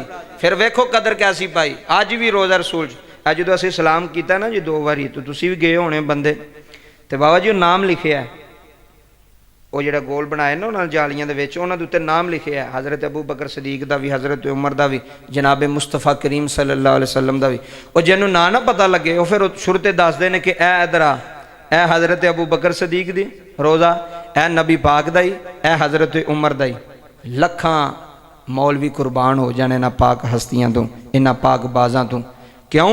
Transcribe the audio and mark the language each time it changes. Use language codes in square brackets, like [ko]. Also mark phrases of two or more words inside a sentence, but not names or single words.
[pa] ਫਿਰ ਵੇਖੋ ਕਦਰ ਕੈਸੀ ਪਾਈ। ਅੱਜ ਭੀ ਰੋਜ਼ਾ ਰਸੂਲ ਅੱਜ ਜੋ ਅਸੀਂ ਸਲਾਮ ਕੀਤਾ ਨਾ ਜੀ 2 ਬਾਰੀ, ਤੋ ਤੁਸੀਂ ਭੀ ਗਏ ਹੋਣੇ ਬੰਦੇ, ਤੋ ਬਾਬਾ ਜੀ ਨਾਮ ਲਿਖੇ ਹੈ, ਵੋ ਜੋ ਗੋਲ ਬਣਾਏ ਨਾ ਉਨ੍ਹੋਂਨੇ ਜਾਲੀਆਂ ਦੇ ਵਿੱਚ, ਉਨ੍ਹਾਂ ਦੇ ਉੱਤੇ ਨਾਮ ਲਿਖੇ ਹੈ, ਹਜ਼ਰਤ ਅਬੂ ਬਕਰ ਸਦੀਕ ਦਾ ਭੀ, ਹਜ਼ਰਤ ਉਮਰ ਦਾ ਭੀ, ਜਨਾਬ ਮੁਸਤਫ਼ਾ ਕਰੀਮ [ar] صلى الله عليه وسلم [pa] ਦਾ ਭੀ। ਔਰ ਜਿਨ੍ਹੋਂਨੇ ਨਾ ਪਤਾ ਲੱਗੇ ਵੋ ਫਿਰ ਸ਼ੁਰੂ ਤੇ ਦੱਸਦੇ ਨੇ ਕਿ ਏ ਇਧਰ ਆ, ਏ ਹਜ਼ਰਤ ਅਬੂ ਬਕਰ ਸਦੀਕ ਦੀ ਰੋਜ਼ਾ, ਏ ਨਬੀ ਪਾਕ ਦਾ ਹੀ, ਏ ਹਜ਼ਰਤ ਉਮਰ ਦਾ ਹੀ। ਲੱਖਾਂ ਮੌਲਵੀ ਕੁਰਬਾਨ ਹੋ ਜਾਣੇ ਨਾ ਪਾਕ ਹਸਤੀਆਂ ਤੋ, ਇਨ੍ਹਾਂ ਪਾਕ ਬਾਜ਼ਾਂ ਤੋ। ਕਿਉਂ?